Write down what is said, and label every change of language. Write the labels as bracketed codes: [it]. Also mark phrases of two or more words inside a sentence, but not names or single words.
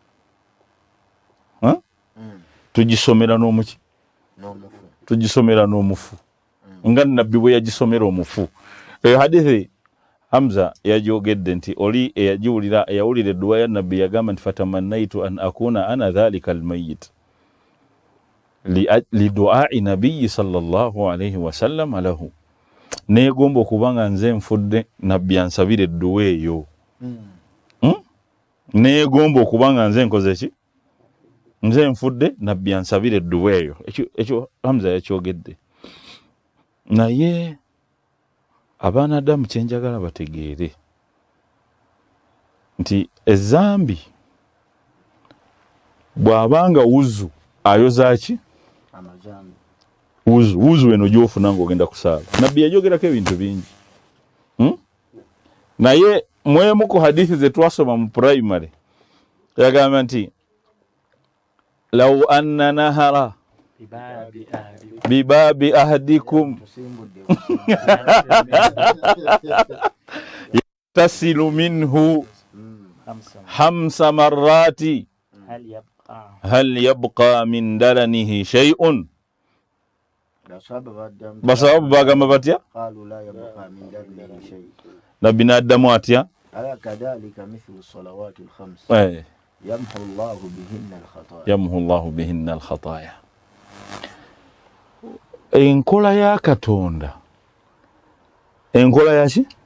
[lg] Tugisomera n'omuki? Tugisomera n'omufu. Nga nabbi bwe yagisomera omufu. Hadithi Hamza yagyogedde nti oli eyawulira edduwa ya nabbi yagamba nti [ar] فتمنيت أن أكون أنا ذلك الميت لدعاء النبي صلى الله عليه وسلم له. [lg] Neegomba okuba nga nze nfudde nabbi ansabire edduwa eyo. Neegomba okuba nga nze nkoze ki? Nze nfudde nabbi ansabire edduwa eyo. Ekyo Hamza yakyogedde. Naye abaana Adamu kyenjagala bategeere nti ezambi bw'abanga wuzu ayoza ki? Amazambi. Wuzu eno gy'ofuna ng'ogenda kusaala. Nabbi yajogerako ebintu bingi. Naye mwemu ku hadithi ze twasoma mu primary yagamba nti [ar] لو أن نهرا بباب أحدكم يغتسل منه خمس مرات هل يبقى من درنه شيء. [lg] Basababu bagamba batya? Nabbi n'addamu atya? [ar] يمحو الله بهن الخطايا. [lg] Enkola ya Katonda, enkola yaki?